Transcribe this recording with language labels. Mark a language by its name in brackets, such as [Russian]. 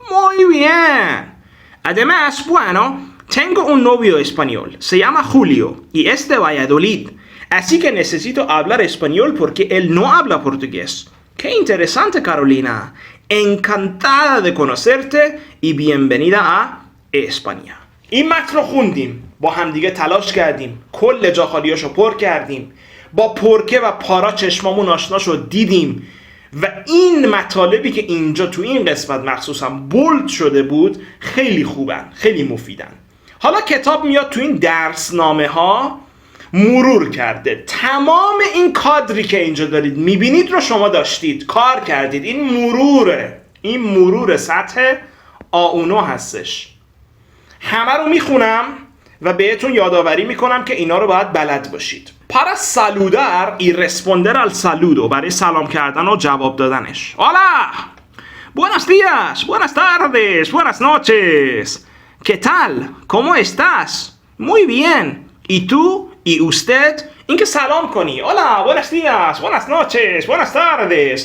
[Spanish] Muy bien. Además, bueno, tengo un novio español. Se llama Julio y es de Valladolid. Así que necesito hablar español porque él no habla portugués. ¡Qué interesante, Carolina! Encantada de conocerte y bienvenida a España. [Persian] این متن رو خوندیم، با همدیگه تلاش کردیم، کل جا خالیاشو پر کردیم، با پرکه و پارا چشمامون آشنا شد، دیدیم و این مطالبی که اینجا تو این قسمت مخصوصا بولد شده بود خیلی خوبن، خیلی مفیدن. حالا کتاب میاد تو این درسنامه ها مرور کرده، تمام این کادری که اینجا دارید میبینید رو شما داشتید، کار کردید. این مرور سطح A1 هستش. همه رو میخونم و بهتون یادآوری میکنم که اینا رو باید بلد باشید. [Spanish] Para saludar y responder al saludo. [Persian] برای سلام کردن و جواب دادنش. [Spanish] Hola. Buenos días. Buenas tardes. Buenas noches. ¿Qué tal? ¿Cómo estás? Muy bien. ¿Y tú? ¿Y usted? [Persian] این که سلام کنی. [Spanish] Hola. Buenos días. Buenas noches. Buenas tardes.